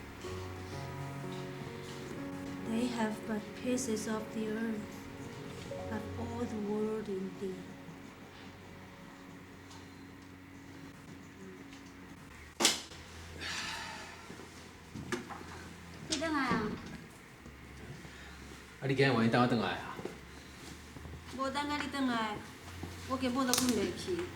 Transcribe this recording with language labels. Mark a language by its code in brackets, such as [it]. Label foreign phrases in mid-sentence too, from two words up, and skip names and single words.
[en] They have but pieces of the earth, but all the world in thee. [nan] 你等来啊？啊，你今日愿意等我转来啊？无等甲你转来，我根本都困袂去。